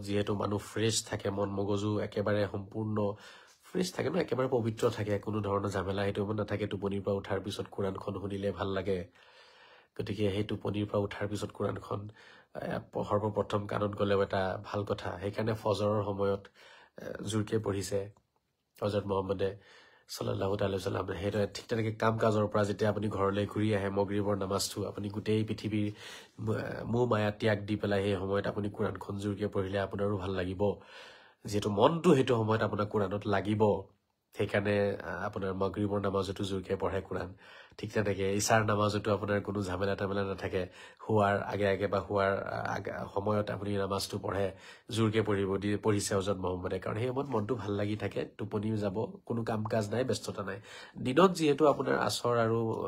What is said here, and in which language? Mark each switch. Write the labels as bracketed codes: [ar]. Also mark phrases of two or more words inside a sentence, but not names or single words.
[as] যিহেতু মানুহ ফ্ৰেছ থাকে মন মগজু একেবাৰে সম্পূৰ্ণ ফ্ৰেছ থাকে ন একেবাৰে পবিত্ৰ থাকে কোনো ধৰণৰ ঝামেলা হেতু নাথাকে টোপনিৰ পৰা উঠাৰ পিছত কোৰানখন শুনিলে ভাল লাগে গতিকে সেই টোপনিৰ পৰা উঠাৰ পিছত কোৰানখন সৰ্বপ্ৰথম কানত গলেও এটা ভাল কথা সেইকাৰণে ফজৰৰ সময়ত জোৰকে পঢ়িছে হযৰত মুহাম্মদে [ar] صلى الله تعالى سلام [as] হেতু ঠিক তেনেকে কাম কাজৰ পৰা যেতিয়া আপুনি ঘৰলৈ ঘূৰি আহে মাগৰিবৰ নামাজটো আপুনি গোটেই পৃথিৱীৰ মোহ মায়া ত্যাগ দি পেলাই সেই সময়ত আপুনি কোৰানখন জোৰকে পঢ়িলে আপোনাৰো ভাল লাগিব যেটো মনটো হেতু সময়ত আপোনাৰ কোৰানত লাগিব সেইকাৰণে আপোনাৰ মাগৰিবৰ নামাজটো জোৰকে পঢ়ে কোৰান ঠিক তেনেকে ইশাৰ নামাজটো আপোনাৰ কোনো ঝামেলা তামেলা নাথাকে হুৱাৰ আগে বা হুৱাৰ সময়ত আপুনি নামাজটো পঢ়ে জোৰকে পঢ়িছে হযৰত মুহাম্মদে কাৰণ সেই সময়ত মনটো ভাল লাগি থাকে টোপনি যাব কোনো কাম কাজ নাই ব্যস্ততা নাই দিনত যেহেতু আপোনাৰ আসৰ আৰু